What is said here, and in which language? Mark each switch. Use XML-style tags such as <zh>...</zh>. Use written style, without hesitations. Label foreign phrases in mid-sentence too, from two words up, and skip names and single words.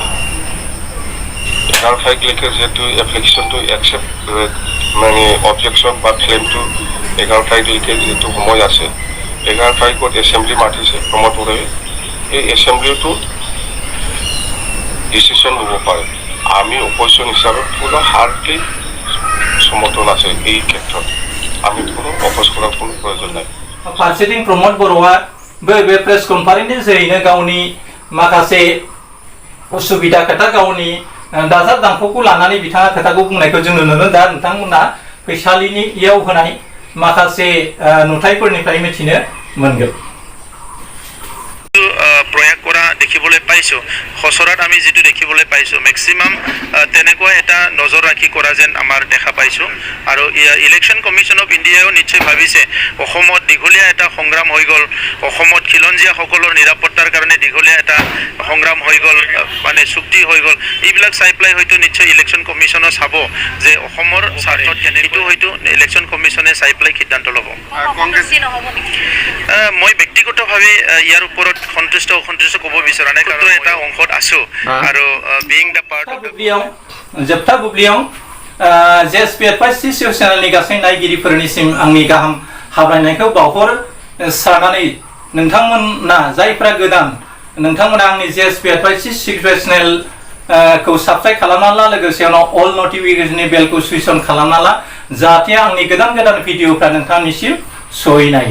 <as>11 তাৰিখলৈকে যিহেতু এপ্লিকেশ্যনটো একচেপ্ট মানে অবজেকশ্যন বা ক্লেইমটো 11 তাৰিখলৈকে যিহেতু সময় আছে, 11 তাৰিখত এছেম্বলি মাতিছে প্ৰমোদ বড়োৱে, এই এছেম্বলিটো ডিচিশ্যন ল'ব পাৰে। আমি অপজিশ্যন হিচাপে কোনো হাৰ্ডলি সমৰ্থন আছে এই ক্ষেত্ৰত। আমি কোনো অপ'জ কৰাৰ কোনো প্ৰয়োজন নাই।</as> <brx>फारसेथिं प्रमोद बर'आ बे प्रेस कनफारेन्सनि जोहैनो गावनि माखासे उसुबिदा खोथा गावनि दाजाब दानख'खौ लानानै बिथाङा खोथाखौ बुंनायखौ जों नुनो मोनो। दा नोंथांमोना फैसालिनि इयाव होनाय माखासे नुथायफोरनिफ्राय मिथिनो मोनगोन।</brx> <as>প্ৰয়াস কৰা দেখিবলৈ পাইছোঁ। খচৰাত আমি যিটো দেখিবলৈ পাইছোঁ মেক্সিমাম তেনেকুৱা এটা নজৰ ৰাখি কৰা যেন আমাৰ দেখা পাইছোঁ। আৰু ইলেকশ্যন কমিশ্যন অফ ইণ্ডিয়াও নিশ্চয় ভাবিছে অসমত দীঘলীয়া এটা সংগ্ৰাম হৈ গ'ল, অসমত খিলঞ্জীয়াসকলৰ নিৰাপত্তাৰ কাৰণে দীঘলীয়া এটা সংগ্ৰাম হৈ গ'ল, মানে চুক্তি হৈ গ'ল। এইবিলাক চাই পেলাই হয়তো নিশ্চয় ইলেকশ্যন কমিশ্যনে চাব যে অসমৰ স্বাৰ্থত কেনেকৈ হয়তো ইলেকশ্যন কমিশ্যনে চাই পেলাই সিদ্ধান্ত ল'ব। মই ব্যক্তিগতভাৱে ইয়াৰ ওপৰত সন্তুষ্ট ক'ব বিচৰা নাই, কাৰণ এটা অংশত আছো আৰু</as> <en>being the part of</en> <brx>जोबथा बुब्लियाव JSPF सिसिअ चेनेलनि गासै नायगिरिफोरनिसिम आंनि गाहाम हामलायनायखौ बावहर सारनानै नोंथांमोना जायफ्रा गोदान नोंथांमोना आंनि JSPF सिसिअ चेनेल खौ साबस्क्राइब खालामना ला, लोगोसेयावनो</brx> <en>all notification</en> <brx>बेलखौ</brx> <en>switch on</en> <brx>खालामना ला, जाहाथे आंनि गोदान भिडिअफ्रा नोंथांनिसिम सहैनाय।</brx>